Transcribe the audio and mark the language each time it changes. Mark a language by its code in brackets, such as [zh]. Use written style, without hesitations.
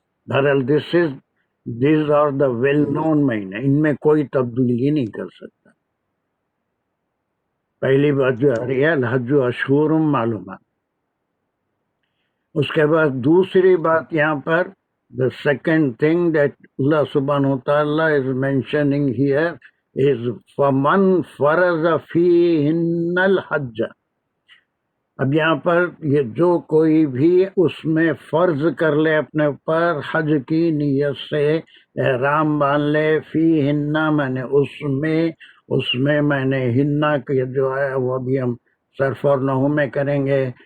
[ur] بہرحال [en] these are the well known [ur] مہینے، ان میں کوئی تبدیلی نہیں کر سکتا. پہلی بات جو آ رہی ہے [ar] الحج اشہر معلومات. [ur] اس کے بعد دوسری بات یہاں پر [en] the second thing that Allah subhanahu wa ta'ala is mentioning here is [ar] فَمَنْ فَرَضَ فِيهِنَّ الْحَجَّ. [ur] اب یہاں پر یہ جو کوئی بھی اس میں فرض کر لے اپنے اوپر حج کی نیت سے احرام باندھ لے فِيهِنَّ میں نے اس میں نے ہنہ کے جو ہے وہ بھی ہم صرف اور نحو میں کریں گے.